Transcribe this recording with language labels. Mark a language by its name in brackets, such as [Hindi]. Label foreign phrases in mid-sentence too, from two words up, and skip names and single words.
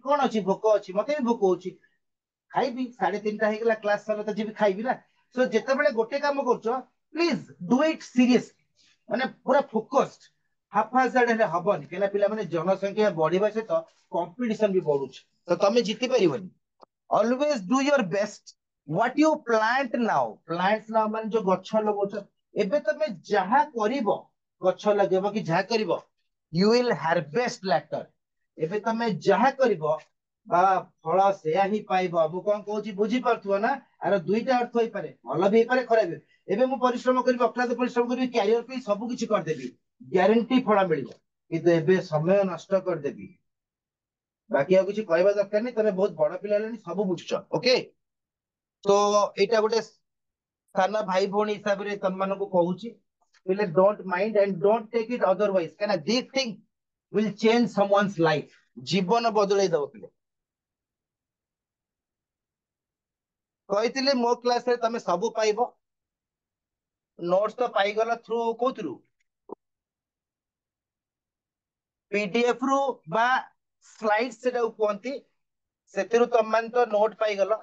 [Odia] କଣ ଅଛି, ଭୋକ ଅଛି, ମତେ ବି ଭୋକ ହଉଛି, ଖାଇବି, 3:30 ହେଇଗଲା, କ୍ଲାସ ସରିଲା ତ ଯିବି ଖାଇବି ନା। ସୋ ଯେତେବେଳେ ଗୋଟେ କାମ କରୁଛ, [English] please do it serious, [Odia] ମାନେ ପୁରା ଫୋକସ୍ଡ। ହାଫାଜଡ ହେଲେ ହବନି, କାହିଁକିନା ପିଲାମାନେ ଜନସଂଖ୍ୟା ବଢିବା ସହିତ କମ୍ପିଟିସନ ବି ବଢୁଛି, ତ ତମେ ଜିତି ପାରିବନି। [English] always do your best, what you plant now, plants now [Odia] ମାନେ ଯୋଉ ଗଛ ଲଗଉଛ, ଏବେ ତମେ ଯାହା କରିବ, ଗଛ ଲଗେଇବ କି ଯାହା କରିବ, [English] you will harvest later। [Odia] ଏବେ ତମେ ଯାହା କରିବ ବା ଫଳ ସେୟା ହିଁ ପାଇବ। ମୁଁ କଣ କହୁଛି ବୁଝିପାରୁଥିବ ନା? ଆର ଦୁଇଟା ଅର୍ଥ ହେଇପାରେ, ଭଲ ବି ହେଇପାରେ, ଖରାପ ବି। ଏବେ ମୁଁ ପରିଶ୍ରମ କରିବି, ଅକ୍ଳାନ୍ତ ପରିଶ୍ରମ କରିବି, କ୍ୟାରିୟର ପାଇଁ ସବୁ କିଛି କରିଦେବି, ଗ୍ୟାରେଣ୍ଟି ଫଳ ମିଳିବ, କିନ୍ତୁ ଏବେ ସମୟ ନଷ୍ଟ କରିଦେବି। ବାକି ଆଉ କିଛି କହିବା ଦରକାର ନାହିଁ, ତମେ ବହୁତ ବଡ ପିଲା ହେଲେଣି, ସବୁ ବୁଝୁଛ। ଓକେ, ତ ଏଇଟା ଗୋଟେ ସାନ ଭାଇ ଭଉଣୀ ହିସାବରେ ତମମାନଙ୍କୁ କହୁଛି, ପିଲେ [English] don't mind and don't take it otherwise, [Odia] କାହିଁକିନା [English] this thing will change someone's life, [Odia] ଜୀବନ ବଦଳେଇ ଦବ ପିଲେ। କହିଥିଲି ମୋ କ୍ଲାସରେ ତମେ ସବୁ ପାଇବ, ନୋଟ୍ସ ତ ପାଇଗଲ ଥ୍ରୁ କୋଉଥିରୁ, ପିଡିଏଫ ରୁ ବା ସ୍ଲାଇଡ୍ ସେଟାକୁ କୁହନ୍ତି, ସେଥିରୁ ତମମାନେ ତ ନୋଟ ପାଇଗଲ।